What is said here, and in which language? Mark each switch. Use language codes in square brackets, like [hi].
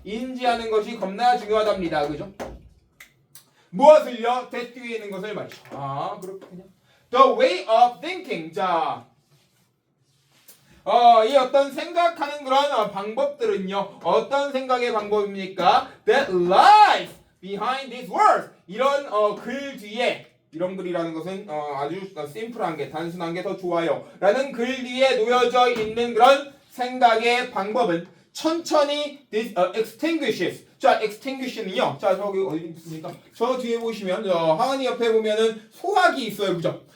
[ko] 인지하는 것이 겁나 중요하답니다. 그죠? 무엇을요? that 뒤에 있는 것을 말이죠. 그렇군요. [en] The way of thinking. [ko] 자, 이 어떤 생각하는 그런 방법들은요. 어떤 생각의 방법입니까? [en] That lies behind these words. [ko] 이런 글 뒤에, 이런 글이라는 것은 아주 심플한 게, 단순한 게 더 좋아요 라는 글 뒤에 놓여져 있는 그런 생각의 방법은 천천히 extinguishes. 자, extinguish는요. 자, 저기 어디 있습니까? 저 뒤에 보시면 하은이 옆에 보면은 소화기 있어요. 그죠?